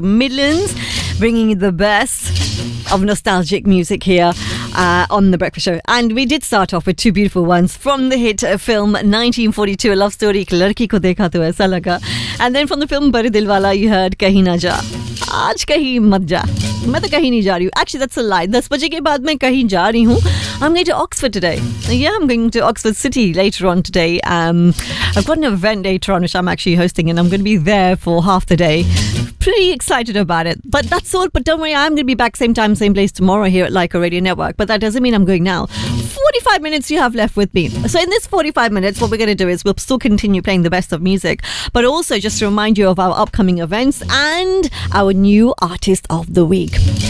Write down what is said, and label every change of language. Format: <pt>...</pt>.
<en>Midlands, bringing you the best of nostalgic music here on The Breakfast Show. And we did start off with two beautiful ones from the hit film 1942, A Love Story, Larki Ko Dekha Tu Aisa Laga. And then from the film Bade Dilwala, you heard Kahin Na Ja.</en> <hi>आज कहीं मत जा, मैं तो कहीं नहीं जा रही हूँ.</hi> <en>actually that's a line,</en> <hi>10 बजे के बाद मैं कहीं जा रही हूँ.</hi> <en>I am going to Oxford today. या I am going to Oxford city later on today. I have got an event later on which I am actually hosting and I am going to be there for half the day. Pretty excited about it. But that's all. But don't worry, I'm going to be back same time, same place tomorrow here at Laika Radio Network. But that doesn't mean I'm going now. 45 minutes you have left with me. So in this 45 minutes, what we're going to do is we'll still continue playing the best of music, but also just to remind you of our upcoming events and our new Artist of the Week.</en>